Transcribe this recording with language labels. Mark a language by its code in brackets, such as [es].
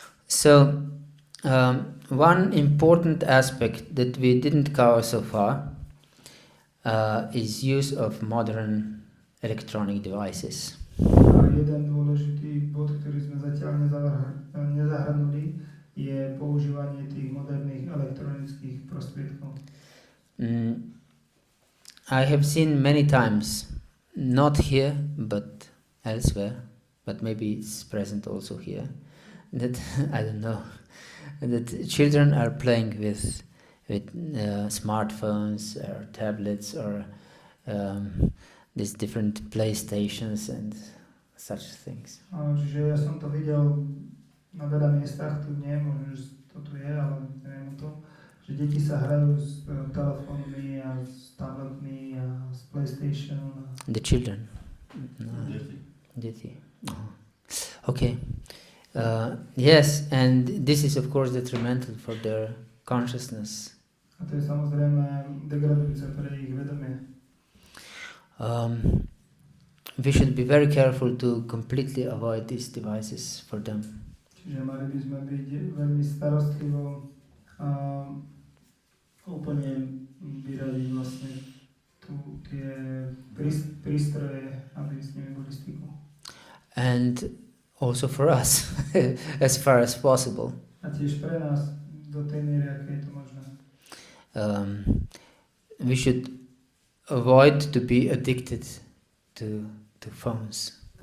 [en] So, one important aspect that we didn't cover so far is use of modern electronic devices. [sk] A jeden dôležitý bod, ktorý sme zatiaľ nezahrnuli, je používanie tých moderných elektronických prostriedkov. [en] I have seen many times, not here but elsewhere, but maybe it's present also here, that I don't know, that children are playing with smartphones or tablets or these different PlayStations and such things. [sk] Čiže ja som to videl na veľa miestach, tu nie, možno, že to tu je, ale neviem o tom, že deti sa hrajú s telefónmi a s tabletmi a s PlayStation. [en] The children? No. Deti. Okay. Yes, and this is of course detrimental for their consciousness. [sk] A to je samozrejme degradujúce pre ich vedomie. [en] We should be very careful to completely avoid these devices for them. [sk] Čiže mali by sme byť veľmi starostlivo a úplne vyradiť vlastne tie prístroje, aby s nimi boli styku. [en] And also for us, as far as possible. [sk] A tiež pre nás do tej miery, aké je to možné. [en] We should avoid to be addicted to phones.